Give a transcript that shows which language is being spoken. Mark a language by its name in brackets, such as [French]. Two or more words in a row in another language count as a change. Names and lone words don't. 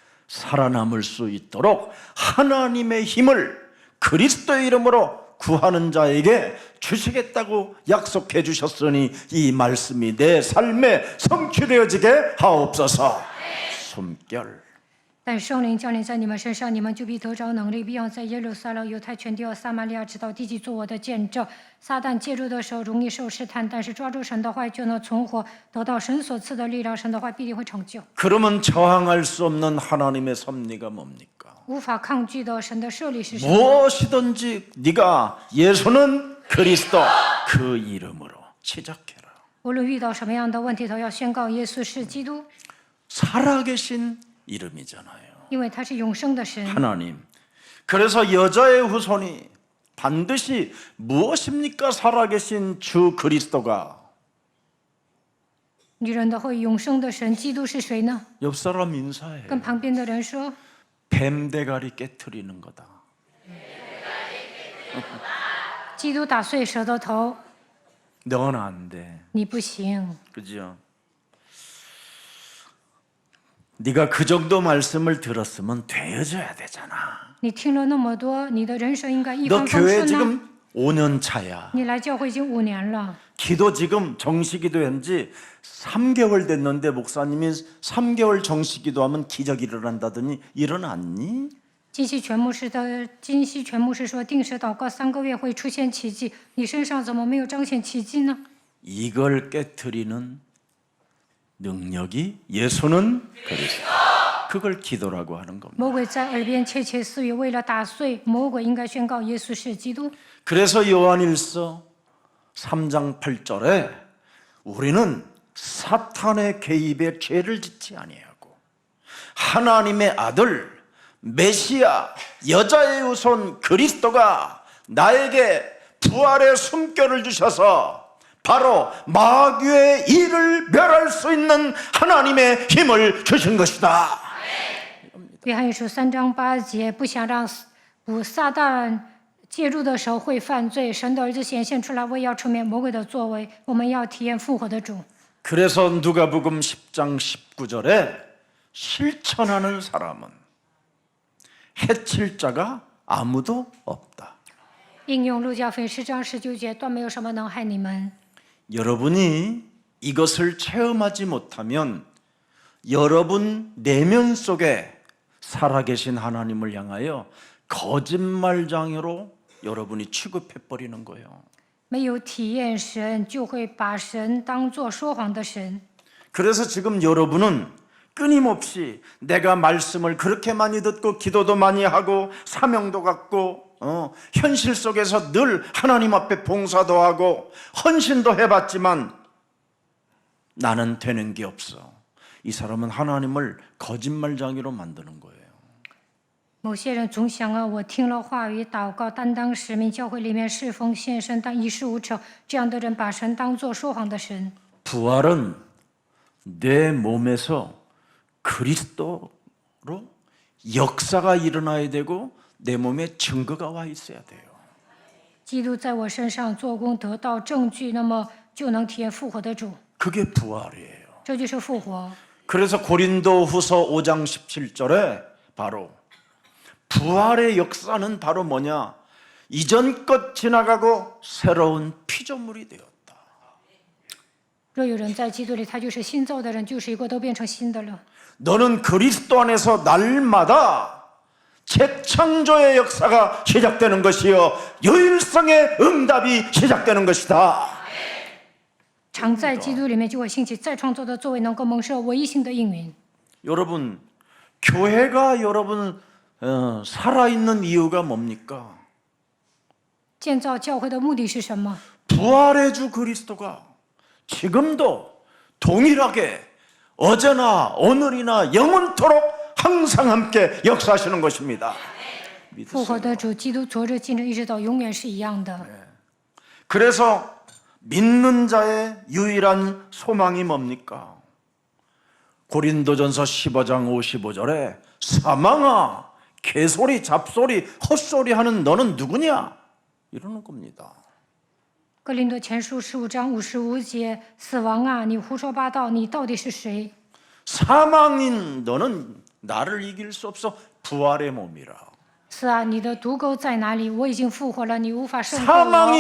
[Korean] 살아남을 수 있도록 하나님의 힘을 그리스도의 이름으로 구하는 자에게 주시겠다고 약속해 주셨으니 이 말씀이 내 삶에 성취되어지게 하옵소서. 숨결 [Chinese] 但圣灵降临在你们身上，你们就必得着能力，必要在耶路撒冷、犹太全地和撒玛利亚直到地极做我的见证。撒旦介入的时候容易受试探，但是抓住神的话就能存活，得到神所赐的力量。神的话必定会成就。 [Korean] 그러면 저항할 수 없는 하나님의 섭리가 뭡니까? [Chinese] 无法抗拒的神的设立是什么？ [Korean] 무엇이든지 네가 예수는 그리스도 그 이름으로 시작해라. [Chinese] 无论遇到什么样的问题，都要宣告耶稣是基督， [Korean] 살아계신 이름이잖아요. [Chinese] 因为他是永生的神。 [Korean] 하나님. 그래서 여자의 후손이 반드시 무엇입니까? 살아계신 주 그리스도가. [Chinese] 女人的后裔，永生的神，基督是谁呢？ [Korean] 옆 사람 인사해. [Chinese] 跟旁边的人说， [Korean] 뱀 대가리 깨트리는 거다. [Chinese] 基督打碎蛇的头， [Korean] 넌 안 돼. [Chinese] 你不行。 [Korean] 그죠? 네가 그 정도 말씀을 들었으면 되어져야 되잖아. [Chinese] 你听了那么多，你的人生应该一 [Korean] 너 [Chinese] 帆风 [Korean] 교회 [Chinese] 顺呢。 [Korean] 지금 5년 차야. [Chinese] 你来教会已经5年了， [Korean] 기도 지금 정식기도 한지 3개월 됐는데 목사님이 3개월 정식기도 하면 기적이 일어난다더니 일어났니? [Chinese] 金西全牧师说，定时祷告3个月会出现奇迹，你身上怎么没有彰显奇迹呢？ [Korean] 이걸 깨트리는 능력이 예수는 그리스도. 그걸 기도라고 하는 겁니다. [Chinese] 魔鬼在耳边窃窃私语，为了打碎魔鬼，应该宣告耶稣是基督。 [Korean] 그래서 요한일서 3장 8절에 우리는 사탄의 개입에 죄를 짓지 아니하고 하나님의 아들 메시아 여자의 후손 그리스도가 나에게 부활의 숨결을 주셔서 바로 마귀의 일을 멸할 수 있는 하나님의 힘을 주신 것이다. [Chinese] 约翰一书3章8节，不想让撒旦介入的时候会犯罪，神的儿子显现出来，为要除灭魔鬼的作为，我们要体验复活的主。 [Korean] 그래서 누가복음 10장 19절에 실천하는 사람은 해칠 자가 아무도 없다. [Chinese] 应用路加福音10章19节，断没有什么能害你们。 [Korean] 여러분이 이것을 체험하지 못하면 여러분 내면 속에 살아계신 하나님을 향하여 거짓말장애로 여러분이 취급해 버리는 거예요. [Chinese] 没有体验神，就会把神当作说谎的神。 [Korean] 그래서 지금 여러분은 끊임없이 내가 말씀을 그렇게 많이 듣고 기도도 많이 하고 사명도 갖고 현실 속에서 늘 하나님 앞에 봉사도 하고 헌신도 해봤지만 나는 되는 게 없어. 이 사람은 하나님을 거짓말장애로 만드는 거예요. [Chinese] 某些人总想啊，我听了话语、祷告、担当使命，教会里面侍奉献身，但一事无成。这样的人把神当作说谎的神。 [Korean] 부활은 내 몸에서 그리스도로 역사가 일어나야 되고 내 몸에 증거가 와 있어야 돼요. [Chinese] 基督在我身上做工，得到证据，那么就能体验复活的主。 [Korean] 그게 부활이에요. [Chinese] 这就是复活。 [Korean] 그래서 고린도후서 5장 17절에 바로 부활의 역사는 바로 뭐냐? 이전 것 지나가고 새로운 피조물이 되었다. [Chinese] 若有人在基督里，他就是新造的人，旧事已过，都变成新的了。 [Korean] 너는 그리스도 안에서 날마다 재창조의 역사가 시작되는 것이요 유일성의 응답이 시작되는 것이다. [Chinese] 常在基督里面，就会兴起再创造的作为，能够蒙受唯一性的应允。 [Korean] 여러분, 교회가 여러분 살아있는 이유가 뭡니까? [Chinese] 建造教会的目的是什么？ [Korean] 부활의 주 그리스도가 지금도 동일하게 어제나 오늘이나 영원토록 항상 함께 역사하시는 것입니다. [Chinese] 复活的主基督，昨日、今日，一直到永远是一样的。 [Korean] 그래서 믿는 자의 유일한 소망이 뭡니까? 고린도전서 15장 55절에 사망아 개소리 잡소리 헛소리 하는 너는 누구냐? 이러는 겁니다. [Chinese] 哥林多前书15章55节，死亡啊，你胡说八道，你到底是谁？ [Korean] 사망인 너는 나를 이길 수 없어. 부활의 몸이라. [Chinese] 是啊，你的毒钩在哪里？我已经复活了，你无法胜过 [Korean] 사망이